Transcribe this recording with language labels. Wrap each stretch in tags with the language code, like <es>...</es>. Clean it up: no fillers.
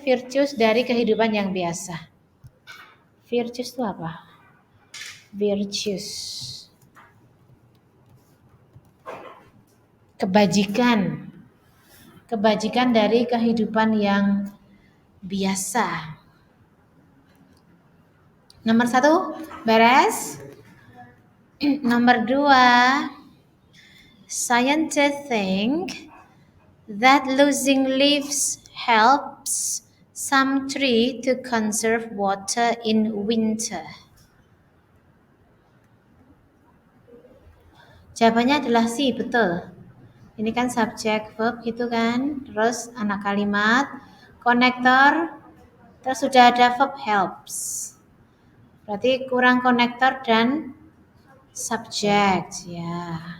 <id>Virtues dari kehidupan yang biasa. Virtues itu apa? Virtues. Kebajikan. Kebajikan dari kehidupan yang biasa. Nomor 1, beres. Nomor 2,</id> <en>scientists think that losing leaves helps some tree to conserve water in winter.</en> <id>Jawabannya adalah C, betul. Ini kan subjek verb gitu kan, terus anak kalimat, konektor, terus sudah ada verb helps. Berarti kurang konektor dan subjek ya.</id>